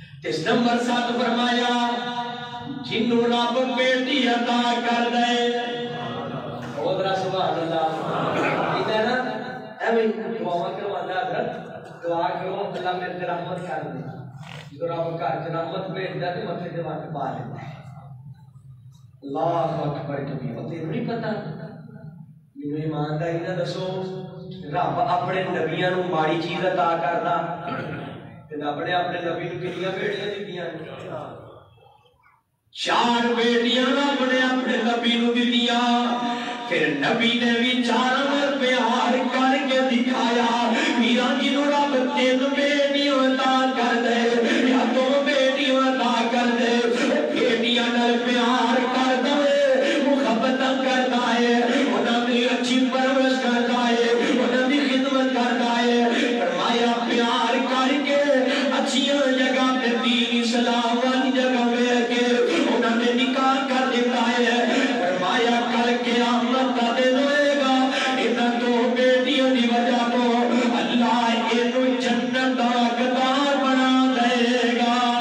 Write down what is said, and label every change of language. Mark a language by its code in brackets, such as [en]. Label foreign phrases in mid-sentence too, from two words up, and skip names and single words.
[pa] اس نمبر 7 فرمایا جنوں رب بیٹی عطا کر دے او ذرا [ar] سبحان اللہ [pa] ادھر نا اے بھائی دعا کرو اللہ حضرت دعا کرو اللہ میرے تے رحمت کر دے جو رب گھر چ رحمت بھیجدا تے متھے تے وٹ پا لیندا ہے [ar] اللہ اکبر [pa] کبھی تے نہیں پتہ مینوں ایمانداری نہ دسو رب اپنے نبیاں نو ماڑی چیز عطا کردا تے رب نے اپنے نبی نو کتنیاں بیٹیاں دتیاں 4 بیٹیاں رب نے اپنے نبی نو دتیاں پھر نبی نے بھی 4 نال پیار کر کے دکھایا میرا جنوں رب 3 بیٹیاں عطا کر دے یا 2 بیٹیاں عطا کر دے بیٹیاں نال پیار کردا ہے محبت کردا ہے انہاں دی اچھی پرورش کردا ہے انہاں دی خدمت کردا ہے فرمایا پیار کر کے اچھیاں جگہ پہ دین اسلام والی جگہ پہ کے انہاں نے نکاح کر دیتا ہے فرمایا کل قیامت کا دن ہوئے گا انہاں 2 بیٹیوں دی وجہ تو اللہ اینو جنت دا حقدار بنا دے گا